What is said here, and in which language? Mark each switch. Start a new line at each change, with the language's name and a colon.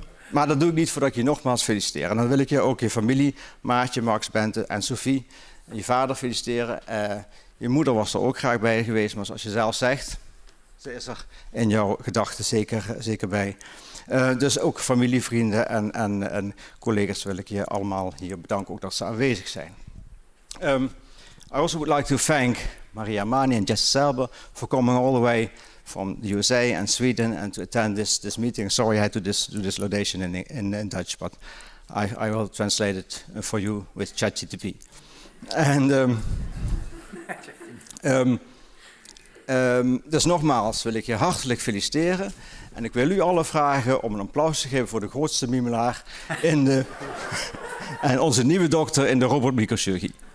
Dutch: Maar dat doe ik niet voordat ik je nogmaals feliciteer. En dan wil ik je ook je familie, Maartje, Max, Bente en Sophie, en je vader feliciteren. Je moeder was er ook graag bij geweest, maar zoals je zelf zegt, ze is er in jouw gedachten zeker bij. Dus ook familie, vrienden en collega's wil ik je allemaal hier bedanken, ook dat ze aanwezig zijn.
English: I also would like to thank Maria Mani and Jess Selber for coming all the way from the USA and Sweden and to attend this meeting. Sorry I had to do this laudation in Dutch, but I will translate it for you with ChatGPT.
Dutch: And dus nogmaals wil ik je hartelijk feliciteren. En ik wil u allen vragen om een applaus te geven voor de grootste mimelaar en onze nieuwe dokter in de robotmicrochirurgie.